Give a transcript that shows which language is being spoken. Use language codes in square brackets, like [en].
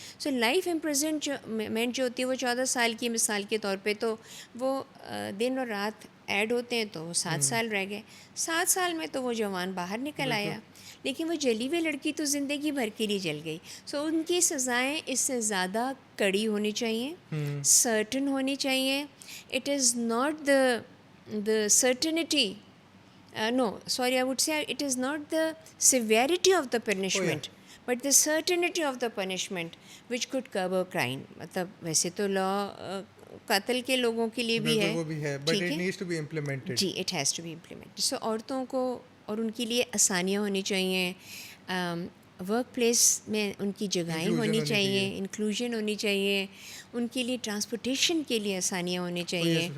[ur] So life imprisonment جو ہوتی ہے وہ 14 سال کی مثال کے طور پہ, تو وہ دن اور رات ایڈ ہوتے ہیں تو وہ 7 سال رہ گئے. 7 سال میں تو وہ جوان باہر نکل آیا, لیکن وہ جلی ہوئی لڑکی تو زندگی بھر کے لیے جل گئی. سو ان کی سزائیں اس سے زیادہ کڑی ہونی چاہیے, سرٹن ہونی چاہیے. [en] It is not the certainty, no, sorry, I would say it is not the severity of the punishment, but the certainty of the punishment which could cover crime. [ur] مطلب ویسے تو لا قتل کے لوگوں کے لیے بھی ہے, وہ بھی ہے, [en] But it needs to be implemented. جی, it has to be implemented. [ur] سو عورتوں کو اور ان کے لیے آسانیاں ہونی چاہیے, ورک پلیس میں ان کی جگہیں ہونی چاہیے, انکلوژن ہونی چاہیے, ان کے لیے ٹرانسپورٹیشن کے لیے آسانیاں ہونی چاہیے.